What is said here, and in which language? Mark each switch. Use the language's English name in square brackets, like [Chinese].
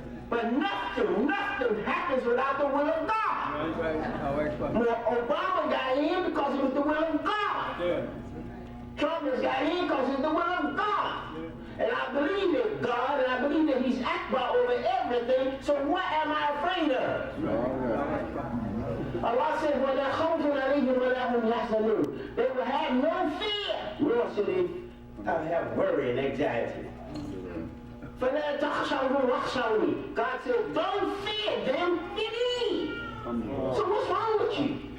[English] But nothing happens without the will of God. Obama got in because it was the will of God. Trump has got in because it's the will of God. And I believe in God, and I believe that he's Akbar over everything, so what am I afraid of? Allah said, [Arabic] وَلَا خَوْفٌ عَلَيْهِمْ وَلَا هُمْ يَحْزَنُونَ. [English] They will have no fear, nor should they have worry and anxiety. [Arabic] فَلَا تَخْشَوْهُمْ وَخْشَوْنِي. [English] God said, don't fear them, fear me. So what's wrong with you?